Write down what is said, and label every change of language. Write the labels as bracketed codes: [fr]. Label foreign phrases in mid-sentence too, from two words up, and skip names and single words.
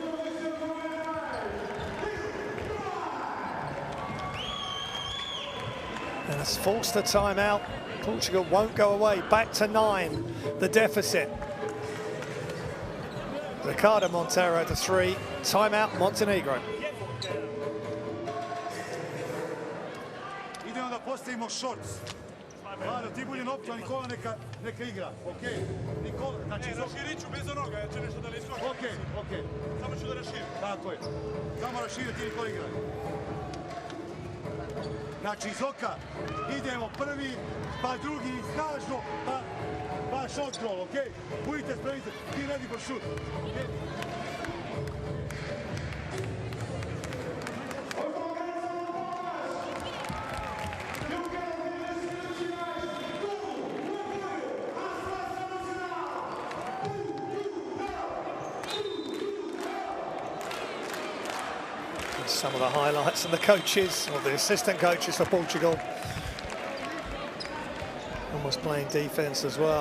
[en] And it's forced the timeout. Portugal won't go away, back to 9, the deficit. Ricardo Monteiro to 3, timeout Montenegro. [sr] Idemo da postavimo shorts. Maro, ti budi na opću, a Nikola neka igra, okej? Nikola, znači... Ne, raširi ću bez onoga, ja ću nešto da ne iskočim. Okej. Samo ću da raširim. Tako je. Samo raširi, ti Nikola igra. Znači, iz oka idemo prvi, pa drugi, snažno, pa [en] shot roll, [sr] okej? Budite spremni, ti [en] ready for shoot, [sr] okej? [en] Some of the highlights and the coaches, or the assistant coaches for Portugal, almost playing defense as well.